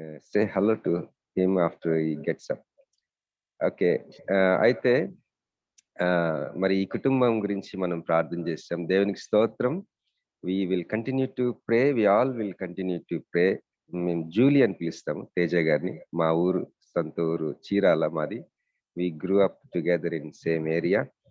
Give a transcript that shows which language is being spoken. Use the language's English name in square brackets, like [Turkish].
[English] Say hello to him after he gets up. Okay. [Telugu] అయితే మరి ఈ కుటుంబం గురించి మనం ప్రార్థన చేస్తాం. దేవునికి స్తోత్రం. [English] We will continue to pray. We all will continue to pray. [Telugu] మేము జూలీ అని పిలుస్తాము తేజ గారిని. మా ఊరు సొంత ఊరు చీరాల మాది. [English] We grew up together in same area.